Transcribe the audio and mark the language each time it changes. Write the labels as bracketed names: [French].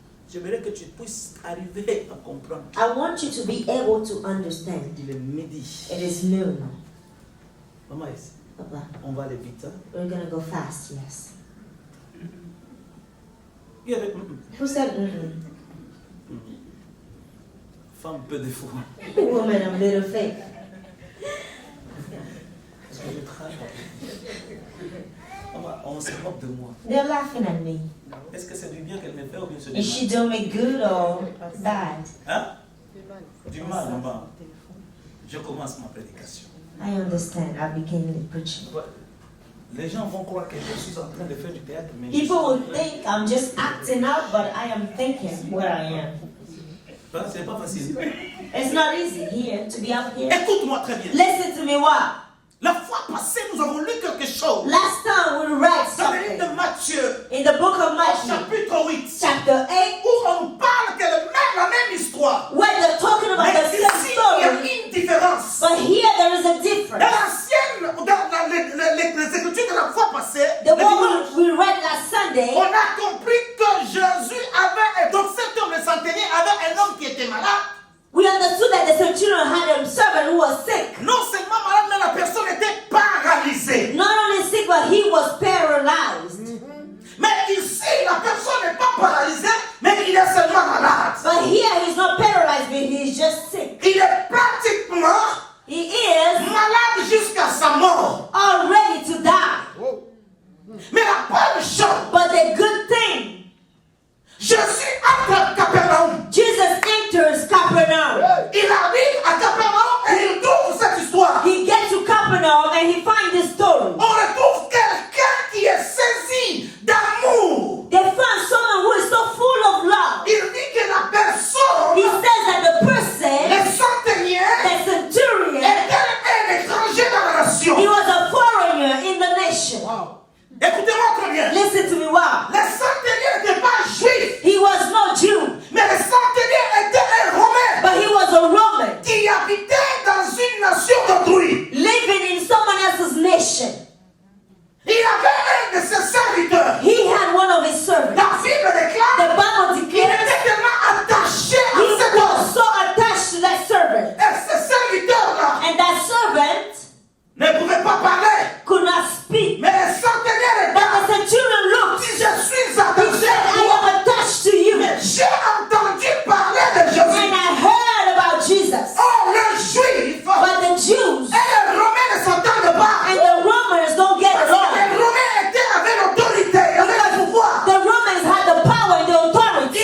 [French] J'aimerais que tu puisses arriver à comprendre. [English] I want you to be able to understand. [French] Il est midi. [English] It is noon. [French] Maman, ici. Papa, On va aller vite. Hein? [English] we're gonna go fast, yes. [French] Il y avait [English] Who said mm-mm? [French] femme peu de foi. [English] Woman of little faith. [French] Parce que je travaille. On se moque de moi. [English] They're laughing at me. [French] Est-ce que c'est du bien qu'elle me fait ou bien c'est du [English] Is she [French] mal? [English] doing me good or bad? [French] Hein? Du mal, maman. Je commence ma prédication. [English] I understand. I began preaching. [French] Les gens vont croire que je suis en train de faire du théâtre, mais je [English] People will [French] suis- [English] think I'm just acting out, but I am thinking where I am. [French] C'est pas facile. [English] It's not easy here to be up here. [French] Écoute-moi très bien. [English] Listen to me, what? [French] La fois passée, nous avons lu quelque chose. [English] Last time we read [French] Dans le livre [English] something [French] de Matthieu, [English] in the book of [French] au [English] Matthew, [French] chapitre 8, [English] chapter 8, [French] où on parle que la même histoire. [English] where they're talking about [French] Mais [English] the [French] ici, [English] same [French] il y a [English] story, [French] une différence. [English] but here there is a [French] Dans [English] difference. [French] l'ancienne, dans les écritures de la fois passée, [English] The [French] le [English] one [French] dimanche, [English] we read last Sunday, [French] on a compris que Jésus avait, donc cet homme, le centenier, avait un homme qui était malade. [English] we understood that the centurion had a servant who was sick. [French] Non seulement malade, mais la personne était paralysée. [English] Not only sick, but he was paralyzed. [French] Mais ici, la personne n'est pas paralysée, mais il est seulement malade. [English] But here he's not paralyzed, but he's just sick. [French] Il est pratiquement [English] He is [French] malade jusqu'à sa mort. [English] all ready to die. [French] Mais la bonne chose, [English] But the good thing, [French] Jésus entre à Capernaum. [English] Jesus enters Capernaum. [French] Il arrive à Capernaum et il trouve cette histoire. [English] He gets to Capernaum and he finds this story. [French] On retrouve quelqu'un qui est saisi d'amour. [English] They find someone who is so full of love. [French] Il dit que la personne, [English] He says that the person, [French] le centenier, [English] the centurion, [French] était un étranger dans la nation. [English] he was a foreigner in the nation. [French] Écoutez-moi très bien. [English] Listen to me, wow. [French] Le centenier n'était pas juif, [English] He was no Jew, [French] mais le centenier était un Romain [English] but he was a Roman [French] qui habitait dans une nation d'autrui. [English] living in someone else's nation. [French] Il avait un de ses serviteurs. [English] He had one of his servants. [French] La Bible déclare [English] The Bible [French] qu'il [English] declares [French] était tellement attaché à [English] he [French] cet homme. [English] was so attached to that servant. [French] Et ce serviteur-là [English] And that servant [French] ne pouvait pas parler. [English] could not speak. [French] Mais le centenier [English] But [French] regarde. [English] the centurion looked. [French] Si je suis [English] He [French] attaché [English] said, [French] à [English] I [French] toi, [English] am attached to you. [French] mais j'ai entendu parler de [English] And [French] Jésus. [English] I heard about Jesus. [French] Or, le juif [English] But the Jews [French] et les Romains ne s'entendent pas. [English] and the Romans don't get [French] Alors, les [English] along. [French] Romains étaient avec l'autorité, avec le pouvoir. [English] The Romans had the power and the authority.